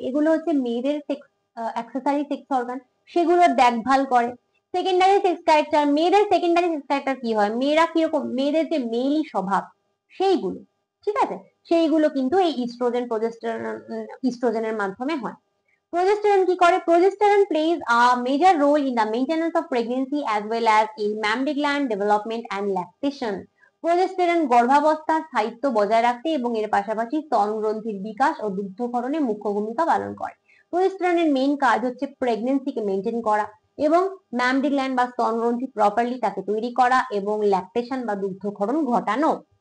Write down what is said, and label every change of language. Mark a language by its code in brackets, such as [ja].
[bn] এগুলো হচ্ছে মেয়েদের সেক্স অ্যাক্সেসরি সেক্স অর্গান, সেগুলোর দেখভাল করে। সেকেন্ডারি সেক্স ক্যারেক্টার, মেয়েদের সেকেন্ডারি সেক্স ক্যারেক্টার কি হয়? মেয়েরা কিরকম, মেয়েদের যে মেইলি স্বভাব সেইগুলো, ঠিক আছে, সেইগুলো কিন্তু এই ইস্ট্রোজেন প্রোজেস্টেরন ইস্ট্রোজেনের মাধ্যমে হয়। Progesterone কি করে? [en] Progesterone plays a major role in the maintenance of pregnancy as well as in mammary gland development and lactation. [bn] Progesterone গর্ভাবস্থার স্থায়িত্ব বজায় রাখতে এবং এর পাশাপাশি স্তন গ্রন্থির বিকাশ ও দুগ্ধকরণে মুখ্য ভূমিকা পালন করে। প্রোজেস্টেরনের মেইন কাজ হচ্ছে প্রেগন্যান্সিকে মেনটেন করা এবং ম্যামরি গ্ল্যান্ড বা স্তন গ্রন্থি প্রপারলি তাকে তৈরি করা এবং ল্যাকটেশন বা দুগ্ধকরণ ঘটানো।